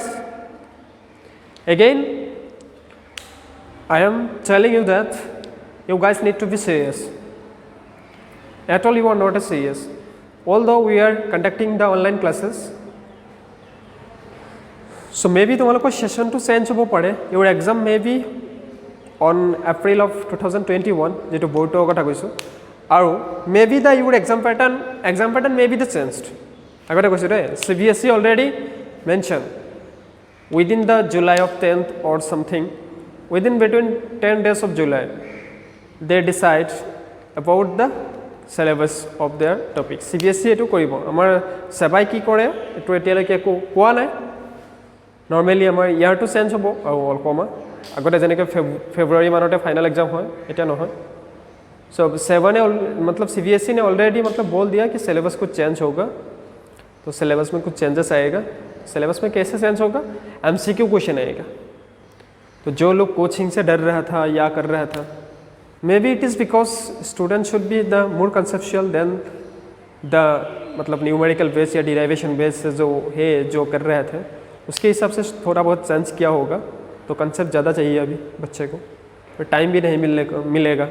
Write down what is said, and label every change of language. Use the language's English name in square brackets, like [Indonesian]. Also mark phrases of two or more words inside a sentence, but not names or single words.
[English] Again, I am telling you that you guys need to be serious. At all you are not serious. Although we are conducting the online classes, so maybe [Assamese] তোমালোকৰ session to change হ'ব পাৰে. [English] Your exam may be on April of 2021, [Assamese] যেটো board কথা কৈছো, আৰু [English] maybe the your exam pattern may be the changed. [Assamese] আগতে কৈছো ৰে [English] CBSE already mentioned within the July of 10th or something, within between 10 days of July they decide about the syllabus of their topic. [Assamese] CBSE এটো কৰিব, আমাৰ সেবাই কি কৰে এটো এতিয়ালৈকে কোৱা নাই. নৰ্মেলি আমাৰ ইয়াৰটো চেঞ্জ হ'ব আৰু অলকমা আগতে যেনেকৈ ফেব্ৰুৱাৰী মানতে [English] final exam [Assamese] হয়, এটা নহয়. [Hindi] सो 7 ने मतलब CBSE ने ऑलरेडी मतलब बोल दिया कि सिलेबस कुछ चेंज होगा, तो सिलेबस में कुछ चेंजेस आएगा. सिलेबस में कैसे चेंज होगा? [English] MCQ question [Hindi] आएगा. तो जो लोग कोचिंग से डर रहा था या कर रहा था, [English] may be it is because student should be the more conceptual than [Hindi] मतलब [English] numerical base [Hindi] या [English] derivation base [Hindi] से जो कर रहे थे उसके हिसाब से थोड़ा बहुत चेंज किया होगा, तो कंसेप्ट ज़्यादा चाहिए अभी बच्चे को, तो टाइम भी नहीं मिलेगा।